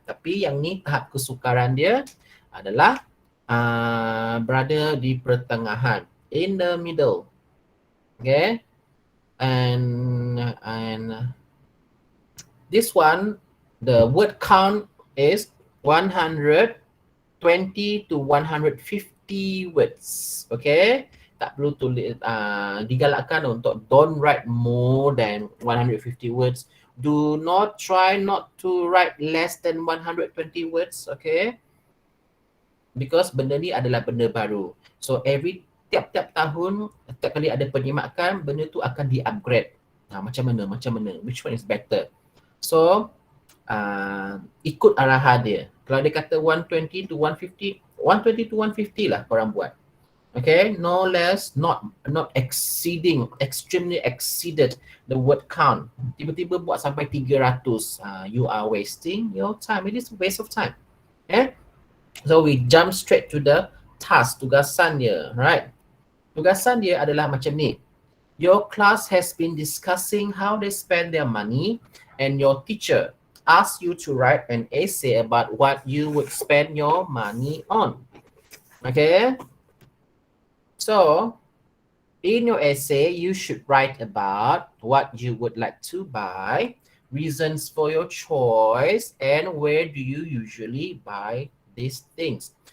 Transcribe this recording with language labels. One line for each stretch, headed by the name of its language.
Malay: Tapi yang ni tahap kesukaran dia adalah berada di pertengahan,
English: in the middle. Okay. And this one, the word count is 120 to 150 words.
Malay: Okay, tak perlu tulis, digalakkan untuk
English: don't write more than 150 words. Do not try not to write less than 120 words.
Malay: Okay, because benda ni adalah benda baru. So tiap-tiap tahun, setiap kali ada penyimakan, benda tu akan di-upgrade. Macam mana?
English: Which one is better?
Malay: So, ikut arahan dia. Kalau dia kata 120 to 150, 120 to 150 lah korang buat.
English: Okay, no less, not exceeding, extremely exceeded the word count.
Malay: Tiba-tiba buat sampai 300.
English: You are wasting your time. It is a waste of time. Okay? So we jump straight to the task,
Malay: tugasan dia,
English: right?
Malay: Tugasan dia adalah macam ni.
English: Your class has been discussing how they spend their money and your teacher asked you to write an essay about what you would spend your money on. Okay? So, in your essay, you should write about what you would like to buy, reasons for your choice, and where do you usually buy these things.